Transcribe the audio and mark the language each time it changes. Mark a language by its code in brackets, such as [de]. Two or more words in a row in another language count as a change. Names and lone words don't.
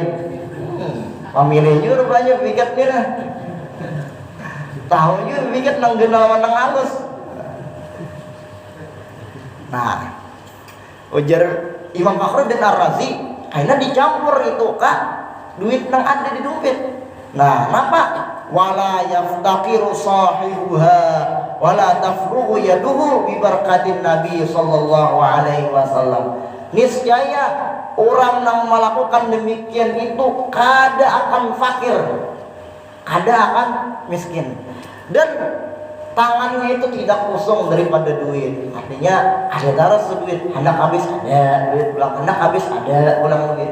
[bjn] Pemilih juga rupanya pikat nih lah. Tahu juga pikat nang genal nang halus. Nah, ujar Imam Fakhruddin Ar-Razi, karena dicampur itu kak duit nang ada di dompet. Nah, kenapa? [ar] ولا يفتقر صاحبها ولا تفرغ يده ببركة النبي صلى الله عليه وسلم. [bjn] Niscaya orang yang melakukan demikian itu kada akan fakir, kada akan miskin, dan tangannya itu tidak kosong daripada duit. Artinya ada taruh duit, hendak habis ada duit, pulang hendak habis ada pulang duit.